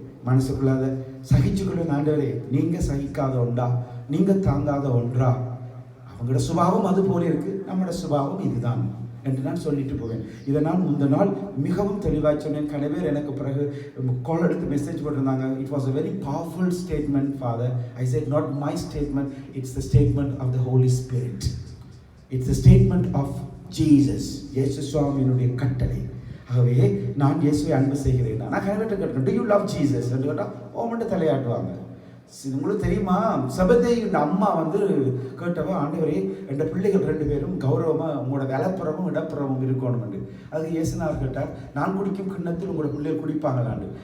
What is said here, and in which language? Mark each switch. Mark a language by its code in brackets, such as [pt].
[ta] மனசுக்குள்ளாத சகிச்சுக்கொள்ள, ஆண்டவரே நீங்க சகிக்காத ஒன்றா, நீங்க தாங்காத ஒன்றா, அவங்களோட சுபாவம் அது போல இருக்கு, நம்மளோட சுபாவம் இதுதான் என்று நான் சொல்லிட்டு போவேன். இதை நான் முந்த நாள் மிகவும் தெளிவாக சொன்னேன். கன பேர் எனக்கு பிறகு கால் எடுத்து மெசேஜ் போட்டிருந்தாங்க. [en] It was a very powerful statement, Father. I said, not my statement, it's the statement of the Holy Spirit. It's the statement of Jesus. [ta] இயேசு சுவாமியினுடைய கட்டளை. ஆகவே நான் இயேசுவை அன்பு செய்கிறேன். நான் கனவேற்ற கேட்கிறேன், [en] do you love Jesus [ta] என்று கேட்டால் ஓமண்டு தலையாட்டுவாங்க. உங்களுக்கு தெரியுமா, சபதேயின் அம்மா கேட்டவா, ஆண்டவரே என்ற பிள்ளைகள் 2 பேரும் கௌரவமா உங்களோட வலப்புறமும் இடப்புறமும் இருக்கணும் என்று. அதுக்கு இயேசுநாதர் கேட்டார், நான் குடிக்கும் கிண்ணத்தில் உங்களோட பிள்ளைகள் குடிப்பாங்களாண்டு.